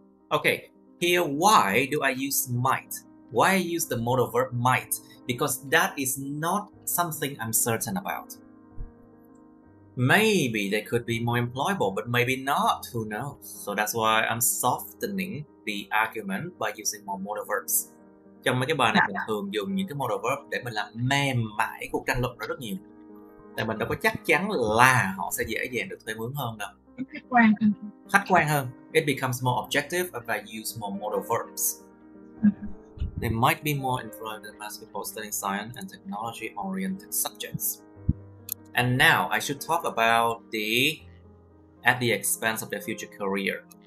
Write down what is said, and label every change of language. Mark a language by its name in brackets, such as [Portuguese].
[English] Okay, here why do I use might? Why I use the modal verb might? Because that is not something I'm certain about. Maybe they could be more employable, but maybe not, who knows? So that's why I'm softening the argument by using more modal verbs. [Vietnamese] Trong mấy cái bài này mình thường dùng những cái modal verb để mình làm mềm mại cuộc tranh luận đó rất nhiều. Tại mình đâu có chắc chắn là họ sẽ dễ dàng được thuê mướn hơn đâu. Khách quan hơn. [English] It becomes more objective if I use more modal verbs. They might be more employed than mass people studying science and technology-oriented subjects. And now I should talk about at the expense of their future career.